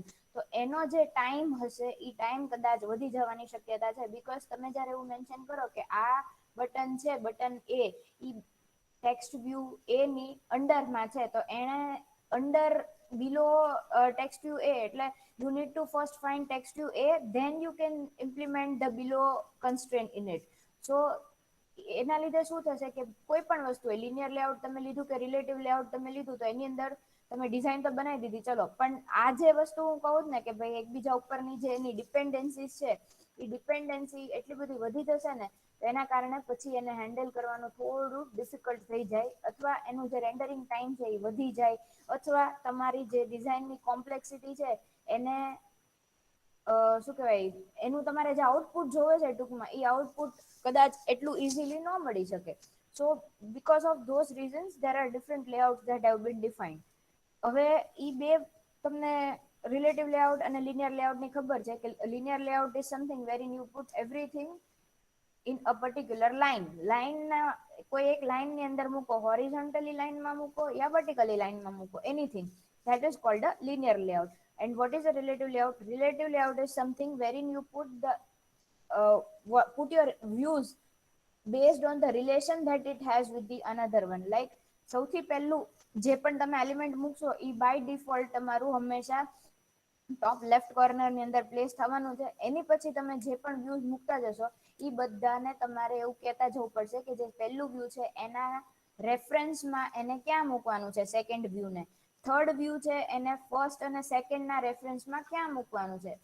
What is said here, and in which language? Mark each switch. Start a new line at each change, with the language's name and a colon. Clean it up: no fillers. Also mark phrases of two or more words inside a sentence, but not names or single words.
Gujarati: તો એનો જે ટાઈમ હશે એ ટાઈમ કદાચ વધી જવાની શક્યતા છે. બીકોઝ તમે જયારે એવું મેન્શન કરો કે આ બટન છે, બટન એ ઈ
English: text view
Gujarati: એ ની અંડરમાં છે, તો એને અંડર બિલો
English: text view
Gujarati: એ એટલે
English: you need to first find text view A, then you can implement the below constraint in it.
Gujarati: So એના લીધે શું થશે કે કોઈ પણ વસ્તુ
English: linear layout
Gujarati: તમે લીધું કે
English: relative layout
Gujarati: તમે લીધું, તો એની અંદર તમે ડિઝાઇન તો બનાવી દીધી ચલો, પણ આ જે વસ્તુ હું કહું ને કે ભાઈ એકબીજા ઉપરની જે એની ડિપેન્ડન્સી છે, એ ડિપેન્ડન્સી એટલી બધી વધી જશે ને એના કારણે પછી એને હેન્ડલ કરવાનું થોડું ડિફિકલ્ટ થઈ જાય, અથવા એનું જે
English: rendering time
Gujarati: છે એ વધી જાય, અથવા તમારી જે ડિઝાઇનની કોમ્પ્લેક્સિટી છે એને શું કેવાય, એનું તમારે જે આઉટપુટ જોવે છે ટૂંકમાં એ આઉટપુટ કદાચ એટલું ઈઝીલી ન મળી શકે.
English: So because of those reasons there are different layouts that have been defined.
Gujarati: હવે ઈ બે તમને
English: relative layout
Gujarati: અને
English: linear layout
Gujarati: ની ખબર છે કે
English: linear layout is something very you put everything in a particular line.
Gujarati: લાઈનના કોઈ એક લાઈન ની અંદર મૂકો, હોરિઝોન્ટલી લાઈનમાં મૂકો યા વર્ટિકલી લાઈનમાં મૂકો,
English: anything that is called a linear layout. And what is a relative layout? Relative layout is something wherein you put your views based on the relation that it has with the another one.
Gujarati: Like સૌથી પહેલું જે પણ તમે એલિમેન્ટ મૂકશો એ
English: by default
Gujarati: તમારું હંમેશા
English: top left corner
Gujarati: ની અંદર પ્લેસ થવાનું છે. એની પછી તમે જે પણ વ્યુઝ મુકતા જશો ઈ બધાને તમારે એવું કેતા જવું પડશે કે જે પહેલું વ્યૂ છે એના રેફરન્સમાં એને ક્યાં મૂકવાનું છે,
English: second view
Gujarati: ને
English: third view
Gujarati: છે એને ફર્સ્ટ અને સેકન્ડ ના રેફરન્સમાં ક્યાં મૂકવાનું છે.